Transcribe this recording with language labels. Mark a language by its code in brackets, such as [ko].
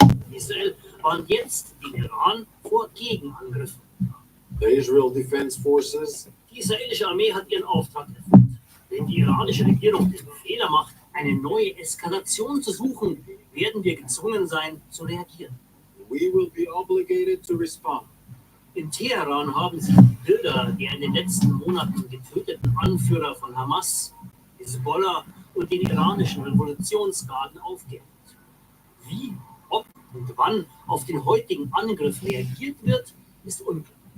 [de] Israel warnt jetzt den Iran vor Gegenangriffen. [en] The Israel Defense Forces. [de] Die israelische Armee hat ihren Auftrag erfüllt. Wenn die iranische Regierung den Fehler macht, eine neue Eskalation zu suchen, werden wir gezwungen sein, zu reagieren. [en] We will be obligated to respond. [de] In Teheran haben sie die Bilder der in den letzten Monaten getöteten Anführer von Hamas, Hezbollah und den iranischen Revolutionsgarden aufgehängt. Wie, ob und wann auf den heutigen Angriff reagiert wird, ist unklar.